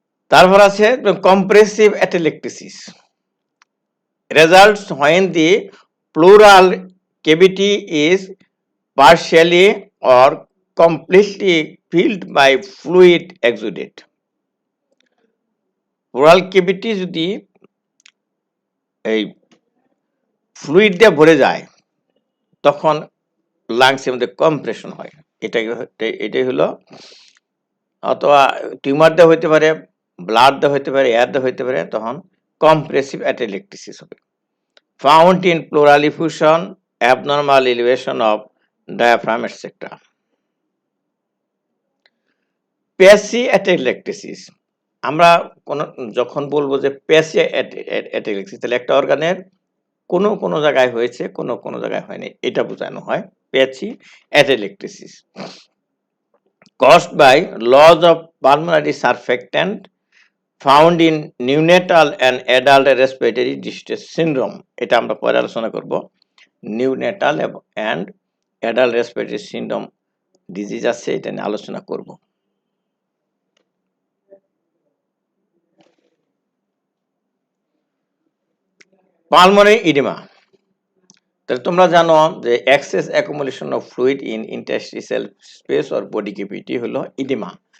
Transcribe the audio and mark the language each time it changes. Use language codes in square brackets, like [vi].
[bn] তারপর আছে [en] Compressive atelectasis, results when the pleural cavity is partially or completely filled by fluid exudate. [bn] Plural cavity যদি এই fluid দিয়ে ভরে যায় তখন লাংসের মধ্যে কম্প্রেশন হয়। এটাই হলো, অথবা টিউমার দিয়ে হইতে পারে, ব্লাড দিয়ে হইতে পারে, এয়ার দিয়ে হইতে পারে, তখন কম্প্রেসিভ অ্যাটেলেক্টেসিস হবে। [en] Found in pleural effusion, abnormal elevation of diaphragm etcetera. [bn] প্যাসি atelectasis, আমরা যখন বলবো যে প্যাসি অ্যাটেলেক্টেসিস, তাহলে একটা অর্গানের কোনো জায়গায় হয়েছে, কোনো জায়গায় হয়নি, এটা বোঝানো হয় প্যাসি atelectasis. [en] Caused by loss of pulmonary surfactant found in neonatal and adult respiratory distress syndrome. [bn] এটা আমরা পরে আলোচনা করব। [en] neonatal and adult respiratory syndrome disease [bn] আছে, এটা নিয়ে আলোচনা করব। [en] pulmonary oedema, [bn] তাহলে তোমরা জানো যে [en] excess accumulation of fluid in interstitial space or body cavity [bn] হলো [en] Oedema.